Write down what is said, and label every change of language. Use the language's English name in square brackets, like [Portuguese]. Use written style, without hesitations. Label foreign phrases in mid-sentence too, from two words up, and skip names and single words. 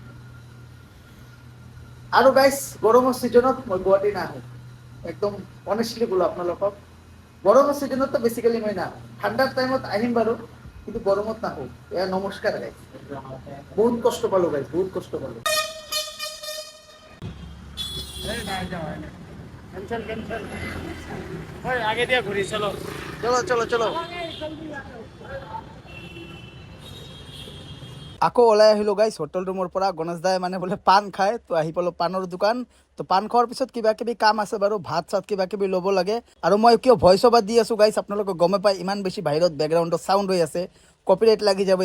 [Assamese] আৰু গাইছ গৰমৰ ছিজনত মই গুৱাহাটী নাহোঁ, একদম অনেষ্টলি ক'লো আপোনালোকক। গৰমৰ ছিজনততো বেছিকেলি মই নাহোঁ, ঠাণ্ডাৰ টাইমত আহিম বাৰু, কিন্তু গৰমত নাহোঁ। এয়া নমস্কাৰ গাইছ, বহুত কষ্ট পালোঁ গাইছ, বহুত কষ্ট পালোঁ। [Hindi] आगे दिया घुरी चलो चलो चलो चलो। [Assamese] আকৌ ওলাই আহিলোঁ গাইছ হোটেল ৰুমৰ পৰা। গণেশ দাই মানে বোলে পাণ খায়, তো আহি পালোঁ পাণৰ দোকান। তো পাণ খোৱাৰ পিছত কিবা কিবি কাম আছে বাৰু, ভাত চাত কিবা কিবি ল'ব লাগে। আৰু মই কিয় [English] voice over [Assamese] দি আছোঁ গাইছ, আপোনালোকে গমে পাই, ইমান বেছি বাহিৰত বেকগ্ৰাউণ্ডত চাউণ্ড হৈ আছে, কপিৰাইট লাগি যাব।